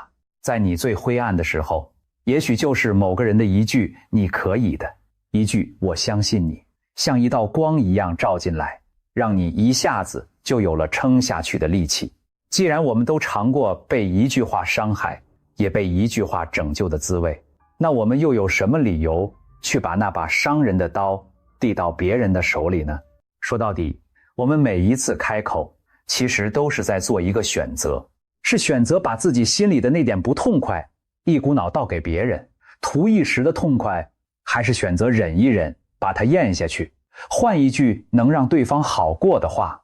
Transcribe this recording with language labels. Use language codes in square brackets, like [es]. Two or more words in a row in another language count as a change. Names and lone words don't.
[zh] 在你最灰暗的時候，也許就是某個人的一句你可以的，一句我相信你，像一道光一樣照進來，讓你一下子就有了撐下去的力氣。既然我們都嘗過被一句話傷害，也被一句話拯救的滋味，那我們又有什麼理由去把那把傷人的刀遞到別人的手裡呢？說到底，我們每一次開口，其實都是在做一個選擇，是選擇把自己心裡的那點不痛快一股腦倒給別人，圖一時的痛快，還是選擇忍一忍，把它咽下去，換一句能讓對方好過的話。